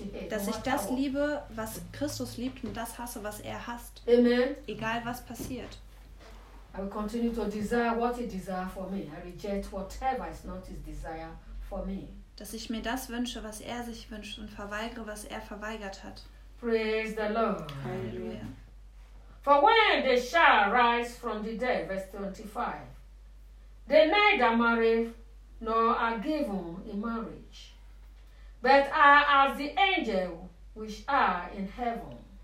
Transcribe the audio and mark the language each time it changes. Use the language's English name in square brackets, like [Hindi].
[German] Dass ich das liebe, was Christus liebt und das hasse, was er hasst. Amen. Egal was passiert. [English] I will continue to desire what he desires for me. I reject whatever is not his desire for me. [German] Dass ich mir das wünsche, was er sich wünscht und verweigere, was er verweigert hat. [English] Praise the Lord. [German] Halleluja. [English] For when they shall rise from the dead, verse 25, they neither marry nor are given in marriage, but are as the angel which are in heaven.